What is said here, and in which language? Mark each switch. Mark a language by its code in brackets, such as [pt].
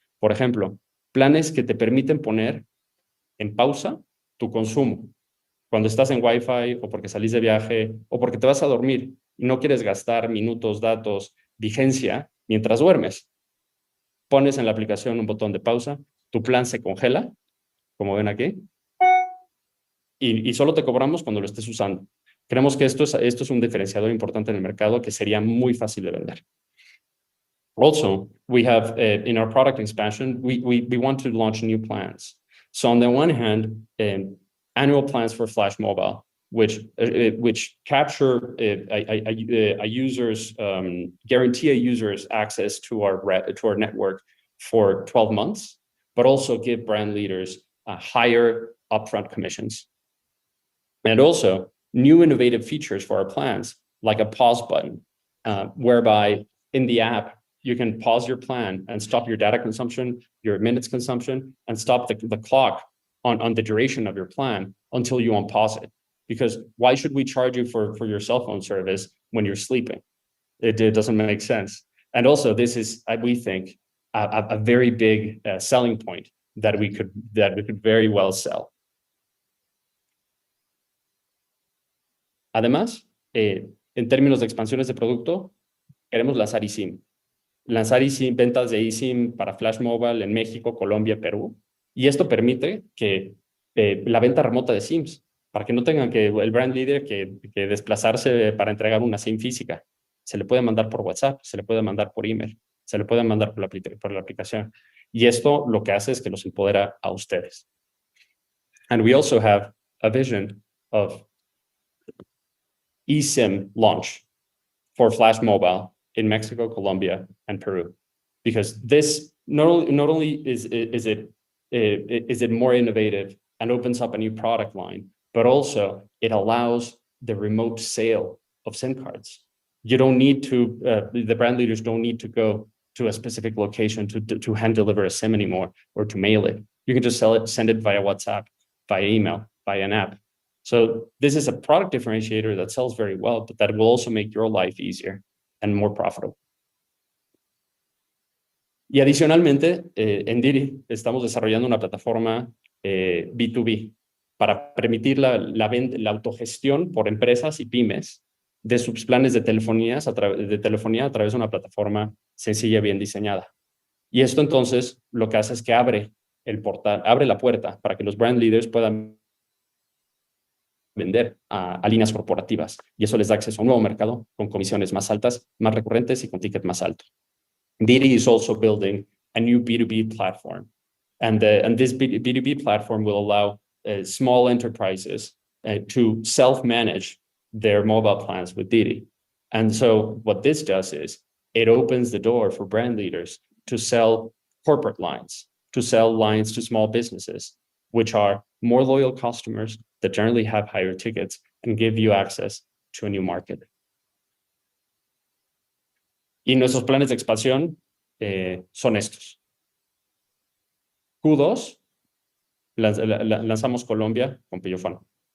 [es] Por ejemplo, planes que te permiten poner en pausa tu consumo cuando estás en Wi-Fi, o porque salís de viaje, o porque te vas a dormir y no quieres gastar minutos, datos, vigencia mientras duermes. Pones en la aplicación un botón de pausa, tu plan se congela, como ven aquí, y solo te cobramos cuando lo estés usando. Creemos que esto es un diferenciador importante en el mercado que sería muy fácil de vender. [en] Also, we have, in our product expansion, we want to launch new plans. So on the one hand, annual plans for Flash Mobile, which capture a user's, guarantee a user's access to our network for 12 months, but also give brand leaders higher upfront commissions. And also new innovative features for our plans, like a pause button, whereby in the app, you can pause your plan and stop your data consumption, your minutes consumption, and stop the clock on the duration of your plan until you unpause it. Because why should we charge you for your cell phone service when you're sleeping? It doesn't make sense. And also, this is, we think, a very big selling point that we could very well sell. [es] Además, en términos de expansiones de producto, queremos lanzar eSIM. Lanzar eSIM, ventas de eSIM para Flash Mobile en México, Colombia, Perú. Y esto permite que la venta remota de SIMs, para que no tengan que el brand leader que desplazarse para entregar una SIM física. Se le puede mandar por WhatsApp, se le puede mandar por email, se le puede mandar por la aplicación. Y esto lo que hace es que los empodera a ustedes. [en] And we also have a vision of eSIM launch for Flash Mobile in Mexico, Colombia, and Peru, because this not only is it more innovative and opens up a new product line, but also it allows the remote sale of SIM cards. You don't need to, the brand leaders don't need to go to a specific location to hand deliver a SIM anymore or to mail it. You can just send it via WhatsApp, via email, via an app. So this is a product differentiator that sells very well, but that will also make your life easier and more profitable. [es] Y adicionalmente, en Diri estamos desarrollando una plataforma B2B para permitir la autogestión por empresas y pymes de sus planes de telefonía a través de una plataforma sencilla, bien diseñada. Y esto entonces lo que hace es que abre la puerta para que los brand leaders puedan vender a líneas corporativas. Y eso les da acceso a un nuevo mercado con comisiones más altas, más recurrentes y con ticket más alto. [en] Didi is also building a new B2B platform. And this B2B platform will allow small enterprises to self-manage their mobile plans with Didi. And so what this does is it opens the door for brand leaders to sell corporate lines, to sell lines to small businesses, which are more loyal customers that generally have higher tickets and give you access to a new market. [es] Y nuestros planes de expansión son estos. Q2, lanzamos Colombia con Pillofón.